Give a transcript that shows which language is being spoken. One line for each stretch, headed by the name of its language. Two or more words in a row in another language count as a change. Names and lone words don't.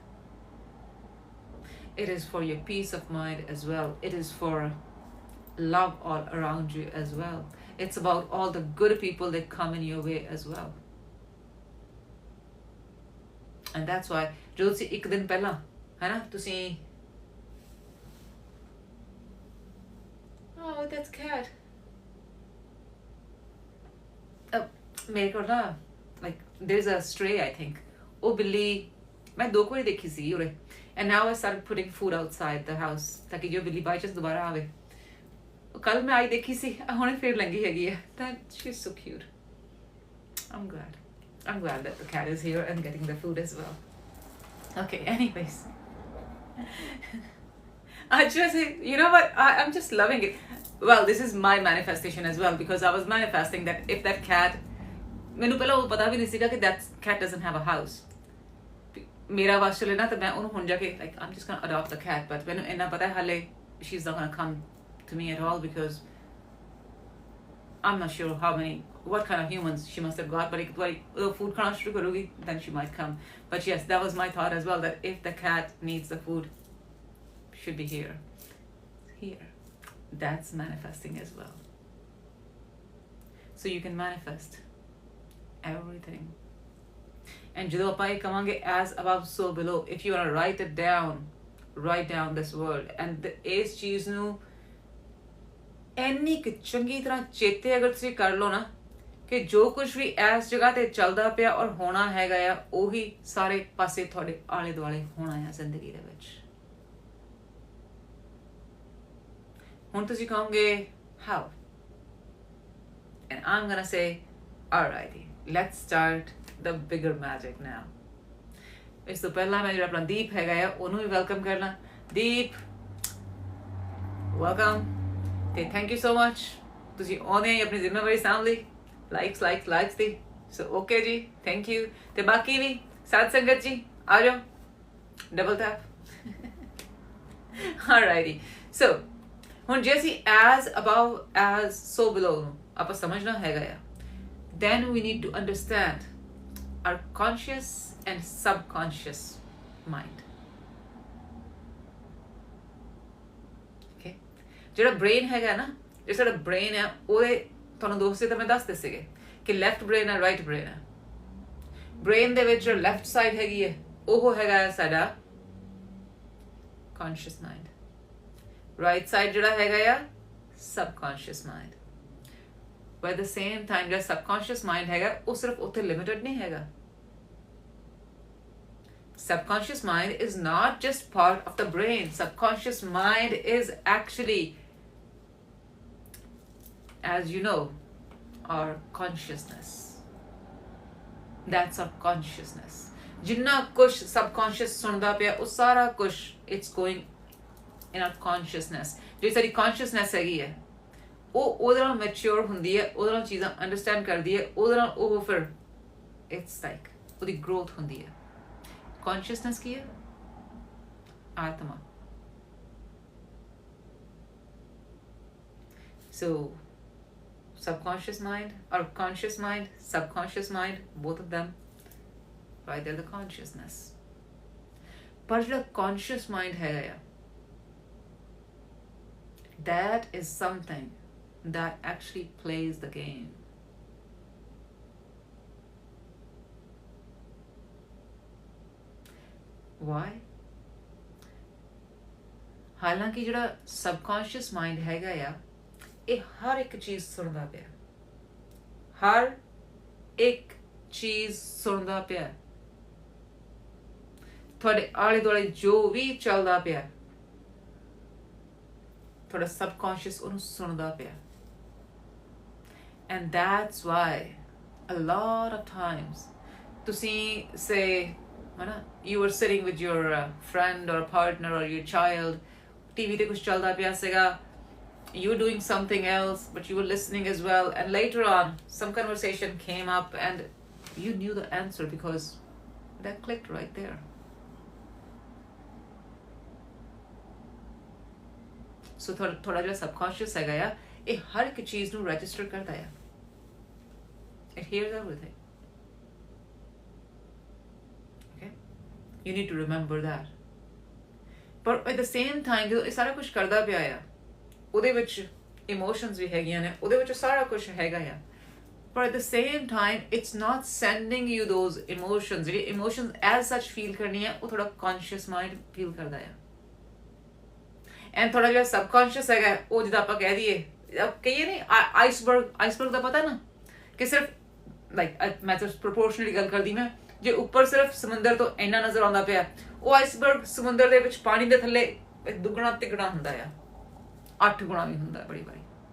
English: It is for your peace of mind as well. It is for love all around you as well. It's about all the good people that come in your way as well. And that's why
Punjabi: ਜਦੋਂ ਤੁਸੀਂ ਇੱਕ ਦਿਨ ਪਹਿਲਾਂ ਹੈ ਨਾ ਤੁਸੀਂ
English: oh that's cat
Punjabi: ਮੇਰੇ ਕੋਲ ਨਾ
English: like there's a stray I think,
Punjabi: ਉਹ ਬਿੱਲੀ ਮੈਂ 2 ਵਾਰੀ ਦੇਖੀ ਸੀ ਉਰੇ,
English: and now I started putting food outside the house
Punjabi: ਤਾਂ ਕਿ ਜੋ ਬਿੱਲੀ
English: by chance
Punjabi: ਦੁਬਾਰਾ ਆਵੇ। ਕੱਲ ਮੈਂ ਆਈ ਦੇਖੀ ਸੀ, ਹੁਣੇ ਫਿਰ ਲੰਗੀ ਹੈਗੀ ਹੈ।
English: that she's so cute. I'm glad that the cat is here and getting the food as well. Okay, anyways. I just, you know what, I'm just loving it. Well, this is my manifestation as well, because I was manifesting that if that cat,
Punjabi: ਮੈਨੂੰ ਪਹਿਲਾਂ ਉਹ ਪਤਾ ਵੀ ਨਹੀਂ ਸੀਗਾ ਕਿ
English: that cat doesn't have a house.
Punjabi: ਮੇਰਾ ਵਾਸ ਚਲੇ ਨਾ ਤਾਂ ਮੈਂ ਉਹਨੂੰ ਹੁਣ ਜਾ ਕੇ
English: like I'm just gonna adopt the cat, but
Punjabi: ਮੈਨੂੰ ਇੰਨਾ ਪਤਾ ਹੈ ਹਾਲੇ
English: she's not gonna come to me at all because I'm not sure what kind of humans she must have got, but if food
Punjabi: ਖਾਣਾ ਸ਼ੁਰੂ ਕਰੂਗੀ
English: then she might come. But yes, that was my thought as well, that if the cat needs the food, should be here. That's manifesting as well. So you can manifest everything.
Punjabi: And ਜਦੋਂ ਆਪਾਂ ਕਹਾਂਗੇ
English: as above so below, if you want to write down this word,
Punjabi: and ਇਸ ਚੀਜ਼ ਨੂੰ ਇੰਨੀ ਕੁ ਚੰਗੀ ਤਰ੍ਹਾਂ ਚੇਤੇ ਅਗਰ ਤੁਸੀਂ ਕਰ ਲਓ ਨਾ ਕਿ ਜੋ ਕੁਝ ਵੀ ਇਸ ਜਗ੍ਹਾ ਤੇ ਚੱਲਦਾ ਪਿਆ ਔਰ ਹੋਣਾ ਹੈਗਾ ਆ, ਉਹੀ ਸਾਰੇ ਪਾਸੇ ਤੁਹਾਡੇ ਆਲੇ ਦੁਆਲੇ ਹੋਣਾ ਆ ਜ਼ਿੰਦਗੀ ਦੇ ਵਿੱਚ। ਹੁਣ ਤੁਸੀਂ ਕਹੋਗੇ
English: how, and I'm gonna say alrighty, let's start the bigger magic now.
Punjabi: ਇਸ ਤੋਂ ਪਹਿਲਾਂ ਮੈਂ ਜਿਹੜਾ ਆਪਣਾ ਦੀਪ ਹੈਗਾ ਆ ਉਹਨੂੰ ਵੀ ਵੈਲਕਮ ਕਰਨਾ। ਦੀਪ ਵੈਲਕਮ ਤੇ
English: thank you so much,
Punjabi: ਤੁਸੀਂ ਆਉਂਦੇ ਆਪਣੀ ਜ਼ਿੰਮੇਵਾਰੀ ਸਾਂਭ ਲਈ, ਲਾਈਕਸ ਦੀ,
English: so okay
Punjabi: ਜੀ,
English: thank you.
Punjabi: ਤੇ ਬਾਕੀ ਵੀ ਸਾਧ ਸੰਗਤ ਜੀ ਆ ਜਾਓ,
English: double tap. alrighty, so
Punjabi: ਹੁਣ ਜੇ ਅਸੀਂ
English: as above as so below
Punjabi: ਨੂੰ ਆਪਾਂ ਸਮਝਣਾ ਹੈਗਾ ਆ,
English: then we need to understand our conscious and subconscious mind.
Punjabi: ਜਿਹੜਾ ਬ੍ਰੇਨ ਹੈਗਾ ਨਾ, ਜਿਹੜਾ ਸਾਡਾ ਬ੍ਰੇਨ ਹੈ, ਉਹਦੇ ਤੁਹਾਨੂੰ ਦੋਸਤੇ ਤਾਂ ਮੈਂ ਦੱਸਦੇ ਸੀਗੇ ਕਿ
English: left brain
Punjabi: ਹੈ,
English: right brain
Punjabi: ਹੈ। ਬ੍ਰੇਨ ਦੇ ਵਿੱਚ
English: left side
Punjabi: ਹੈਗੀ ਹੈ, ਉਹ ਹੈਗਾ ਸਾਡਾ
English: conscious mind. right side
Punjabi: ਜਿਹੜਾ ਹੈਗਾ ਆ
English: subconscious mind. but at the same time
Punjabi: ਜਿਹੜਾ
English: subconscious mind
Punjabi: ਹੈਗਾ ਉਹ ਸਿਰਫ ਉੱਥੇ ਲਿਮਿਟਡ ਨਹੀਂ ਹੈਗਾ।
English: Subconscious mind is not just part of the brain. Subconscious mind is actually, as you know, our consciousness. That's our consciousness.
Punjabi: ਜਿੰਨਾ ਕੁਝ subconscious ਸੁਣਦਾ ਪਿਆ, ਉਸ ਸਾਰਾ ਕੁਝ
English: it's going in our consciousness.
Punjabi: Jo sari consciousness hai hai, ਉਹਦੇ ਨਾਲ mature ਹੁੰਦੀ ਹੈ, ਉਹਦੇ ਨਾਲ ਚੀਜ਼ਾਂ understand ਕਰਦੀ ਹੈ, ਉਹਦੇ ਨਾਲ ਉਹ ਫਿਰ
English: it's like
Punjabi: ਉਹਦੀ ਗਰੋਥ ਹੁੰਦੀ ਹੈ। ਕੌਨਸ਼ੀਅਸਨੈਸ ਕੀ ਹੈ? ਆਤਮਾ।
English: So subconscious mind or conscious mind, subconscious mind, both of them, right? They're the consciousness. But the conscious mind hai, that is something that actually plays the game. Why?
Punjabi: ਹਾਲਾਂਕਿ ਜਿਹੜਾ
English: subconscious mind
Punjabi: ਹੈਗਾ ਆ, ਇਹ ਹਰ ਇੱਕ ਚੀਜ਼ ਸੁਣਦਾ ਪਿਆ, ਹਰ ਇੱਕ ਚੀਜ਼ ਸੁਣਦਾ ਪਿਆ, ਤੁਹਾਡੇ ਆਲੇ ਦੁਆਲੇ ਜੋ ਵੀ ਚੱਲਦਾ ਪਿਆ, ਤੁਹਾਡਾ subconscious ਉਹਨੂੰ ਸੁਣਦਾ ਪਿਆ।
English: And that's why a lot of times ਤੁਸੀਂ say, you were sitting with your friend or partner or your child,
Punjabi: TV ਤੇ ਕੁਛ ਚੱਲਦਾ ਪਿਆ ਸੀਗਾ,
English: you were doing something else but you were listening as well, and later on some conversation came up and you knew the answer because that clicked right there. So
Punjabi: ਥੋੜਾ ਜਿਹਾ subconscious ਹੈਗਾ ਆ, ਇਹ ਹਰ ਇੱਕ ਚੀਜ਼ ਨੂੰ register ਕਰਦਾ ਆ,
English: it hears everything. Okay, you need to remember that. But at the same time
Punjabi: ਜਦੋਂ ਇਹ ਸਾਰਾ ਕੁਝ ਕਰਦਾ ਪਿਆ ਆ, ਉਹਦੇ ਵਿੱਚ ਇਮੋਸ਼ਨਸ ਵੀ ਹੈਗੀਆਂ ਨੇ, ਉਹਦੇ ਵਿੱਚ ਸਾਰਾ ਕੁਝ ਹੈਗਾ ਆ,
English: but at the same time it's not sending you those emotions.
Punjabi: ਜਿਹੜੇ
English: emotions as such feel
Punjabi: ਕਰਨੀ ਹੈ, ਉਹ ਥੋੜਾ
English: conscious mind feel
Punjabi: ਕਰਦਾ ਆ, and ਥੋੜਾ ਜਿਹਾ subconscious ਹੈਗਾ, ਉਹ ਜਿੱਦਾਂ ਆਪਾਂ ਕਹਿ ਦਈਏ, ਕਹੀਏ ਨਹੀਂ ਆਈਸਬਰਗ ਦਾ ਪਤਾ ਨਾ, ਕਿ ਸਿਰਫ ਲਾਈਕ ਮੈਂ ਤਾਂ ਪ੍ਰੋਪੋਰਸ਼ਨਲੀ ਗੱਲ ਕਰਦੀ, ਮੈਂ ਜੇ ਉੱਪਰ ਸਿਰਫ ਸਮੁੰਦਰ ਤੋਂ ਇੰਨਾ ਨਜ਼ਰ ਆਉਂਦਾ ਪਿਆ, ਉਹ ਆਈਸਬਰਗ ਸਮੁੰਦਰ ਦੇ ਵਿੱਚ ਪਾਣੀ ਦੇ ਥੱਲੇ ਦੁੱਗਣਾ ਤਿੱਗਣਾ ਹੁੰਦਾ ਆ, 8 ਗੁਣਾ ਵੀ ਹੁੰਦਾ ਬੜੀ ਵਾਰੀ।